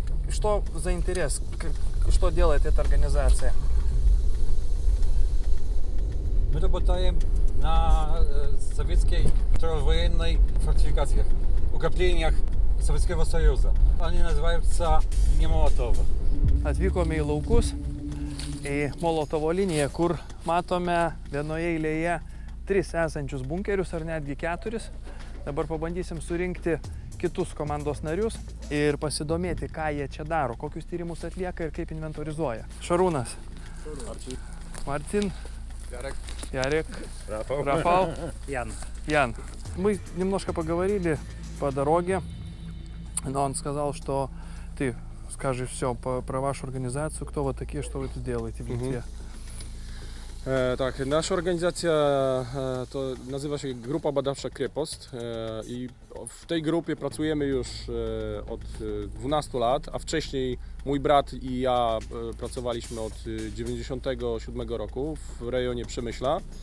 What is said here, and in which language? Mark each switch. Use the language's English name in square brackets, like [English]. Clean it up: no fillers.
[Russian] Что за интерес? Что делает эта организация? Мы работаем на советской второй-военной фортификациях, укреплениях Советского Союза. Они называются линия Молотова. [Lithuanian] Atvykome į laukus, į Molotovo liniją, kur matome vienoje eilėje 3 esančius bunkerius ar netgi 4. Dabar pabandysim surinkti kitus komandos narius ir pasidomėti, ką jie čia daro, kokius tyrimus atlieka ir kaip inventorizuoja. Šarūnas. Martin. Ярик, Рафал, Ян. [Russian] Мы немножко поговорили по дороге, но он сказал, что ты скажешь все про вашу организацию, кто вы такие, что вы тут делаете в Литwie. [Polish] Tak, nasza organizacja to nazywa się Grupa Badawcza Krepost i w tej grupie pracujemy już od 12 lat, a wcześniej mój brat i ja pracowaliśmy od 1997 roku w rejonie Przemyśla.